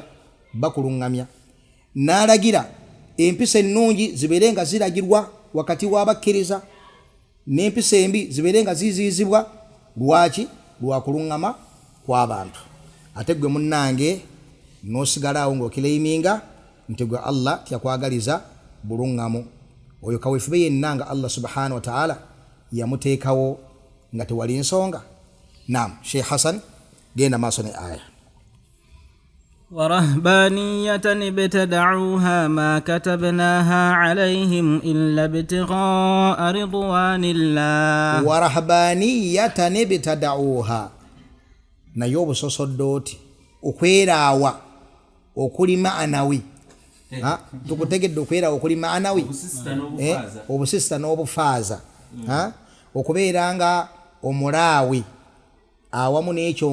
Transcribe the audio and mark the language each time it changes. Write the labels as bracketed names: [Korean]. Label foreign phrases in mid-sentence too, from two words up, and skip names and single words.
[Ganda] bakulungamya nalagira empisa ennungi zibeere nga ziragirwa wakati w'abakkiriza n'empisa embi zibeere nga ziziyizibwa lwaki lwakulungama kw'abantu ate gwe munnange n'osigalaawo ng'okireiminga nti gwe Allah tyakwagaliza bulungamu oyo kaweefube yenna nga [Arabic] الله سبحانه وتعالى [Ganda] yamuteekawo nga tewali nsonga. Naam, Sheikh Hassan genda maaso ne aya. [Arabic] ورهبانية ابتدعوها ما كتبناها عليهم إلا ابتغاء رضوان الله. ورهبانية ابتدعوها [Ganda] nayo obusosoddoti okweraawa okuli maanawi tukutegedde okweraawa okuli maanawi obusisita n'obufaaza okubeera nga omulaawi awamu n'ekyo